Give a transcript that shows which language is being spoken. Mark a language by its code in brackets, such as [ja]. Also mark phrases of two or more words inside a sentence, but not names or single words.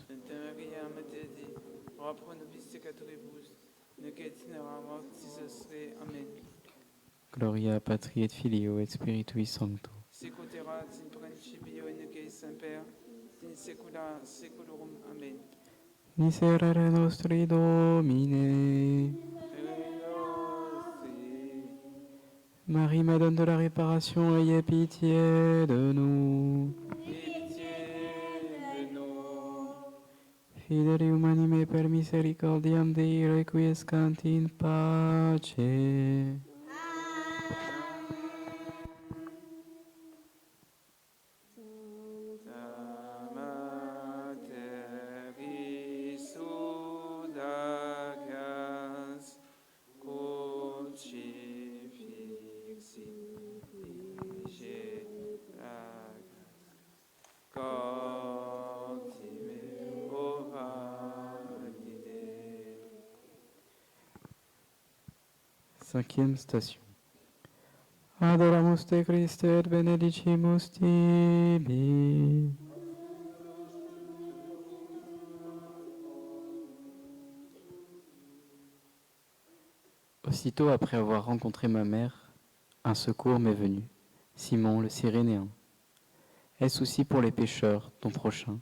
[la] Sancta Maria, Mater Dei, ora pro nobis peccatoribus, nunc et in hora mortis nostre. Amen. Gloria Patri et Filio et Spiritui Sancto. Sicut erat in principio et nunc et semper, et in saecula saeculorum. Amen. Miserere nostri Domine. [fr] Marie, Madone de la Réparation, ayez pitié de nous. Pitié de nous. [la] Fidelium anime per misericordiam Dei requiescant in pace. Sancta Mater Isudagas crucifixi Cordime valide. [fr] Cinquième station. [la] Adoramus te Christe et benedicimus tibi. [fr] Aussitôt après avoir rencontré ma mère, un secours m'est venu. Simon le Cyrénéen. Est-ce aussi pour les pécheurs, ton prochain?